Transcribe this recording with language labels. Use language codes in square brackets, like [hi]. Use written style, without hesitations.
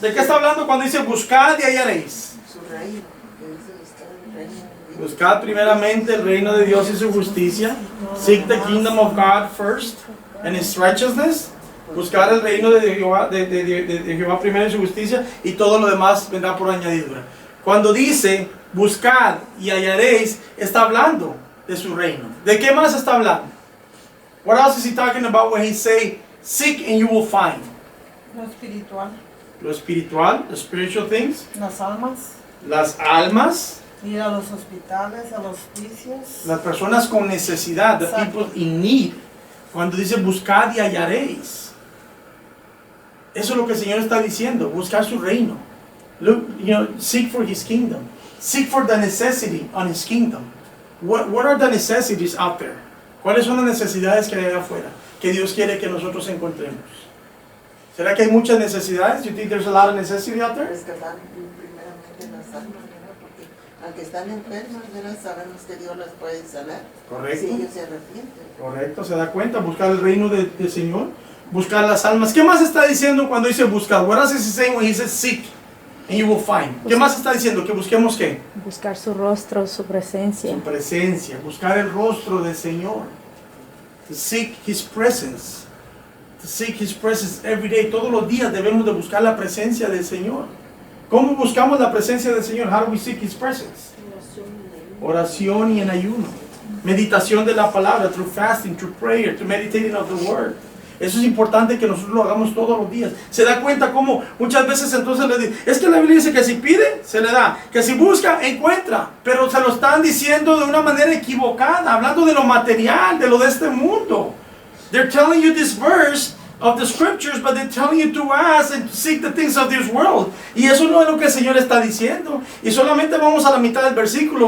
[es] ¿De qué está hablando cuando dice buscad y hallaréis? Su reino, que dice buscar el reino de Dios. Buscad primeramente el reino de Dios y su justicia. [en] Seek the kingdom of God first and his righteousness. [es] Buscar el reino de Jehová, de Jehová primero y su justicia, y todo lo demás vendrá por añadidura. Cuando dice buscad y hallaréis, está hablando de su reino. ¿De qué más está hablando? [en] What else is he talking about when he say seek and you will find? [es] Lo espiritual, Lo espiritual, [en] the spiritual things, [es] las almas, las almas, ir a los hospitales, a los juicios. las personas con necesidad, [en] the people in need. [es] Cuando dice buscad y hallaréis, eso es lo que el Señor está diciendo, buscar su reino. [en] Look, seek for his kingdom. Seek for the necessity on his kingdom. What are the necessities out there? [es] ¿Cuáles son las necesidades que hay allá afuera que Dios quiere que nosotros encontremos? ¿Será que hay muchas necesidades? [en] You think there's a lot of necessity out there? [es] Rescatar primeramente las almas, ¿verdad? Porque aunque están enfermas, ¿verdad? Sabemos que Dios las puede sanar. Correcto. Si ellos se arrepienten. Correcto, se da cuenta, buscar el reino del Señor, buscar las almas. ¿Qué más está diciendo cuando dice buscar? What else is he saying when he says seek and you will find? ¿Qué más está diciendo? Que busquemos ¿qué? Buscar su rostro, su presencia. Su presencia, buscar el rostro del Señor. [en] To seek his presence. To seek his presence every day. [es] Todos los días debemos de buscar la presencia del Señor. ¿Cómo buscamos la presencia del Señor? [en] How do we seek his presence? [es] Oración y en ayuno. Meditación de la palabra, [en] through fasting, through prayer, through meditating of the word. [es] Eso es importante que nosotros lo hagamos todos los días. Se da cuenta cómo muchas veces entonces le dicen, es que la Biblia dice que si pide, se le da, que si busca, encuentra, pero se lo están diciendo de una manera equivocada, hablando de lo material, de lo de este mundo. [en] They're telling you this verse of the scriptures, but they're telling you to ask and to seek the things of this world. [es] Y eso no es lo que el Señor está diciendo. Y solamente vamos a la mitad del versículo.